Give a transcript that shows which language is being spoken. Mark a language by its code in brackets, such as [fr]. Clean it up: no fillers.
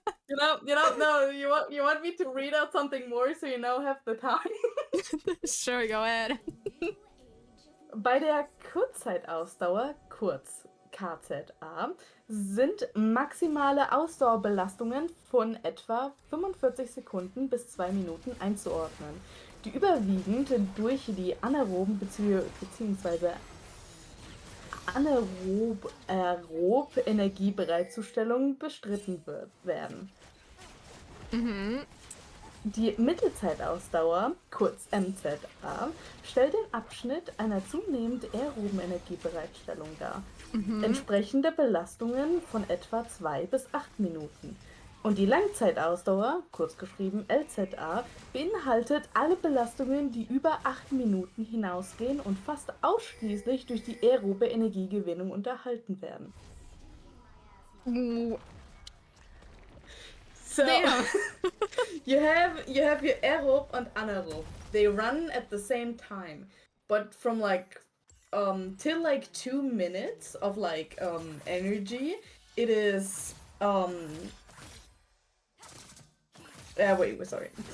[en] No, you want me to read out something more so you know have the time? Sure, go ahead. [de] Bei der Kurzzeitausdauer, kurz KZA, sind maximale Ausdauerbelastungen von etwa 45 Sekunden bis 2 Minuten einzuordnen, die überwiegend durch die anaeroben bzw. anaerob Energiebereitstellung bestritten werden. Die Mittelzeitausdauer, kurz MZA, stellt den Abschnitt einer zunehmend aeroben Energiebereitstellung dar. Entsprechende Belastungen von etwa 2 bis 8 Minuten. Und die Langzeitausdauer, kurz geschrieben LZA, beinhaltet alle Belastungen, die über 8 Minuten hinausgehen und fast ausschließlich durch die aerobe Energiegewinnung unterhalten werden. [en] So, you have your aerob and anaerob. They run at the same time, but from like till like 2 minutes of like energy, it is wait, sorry.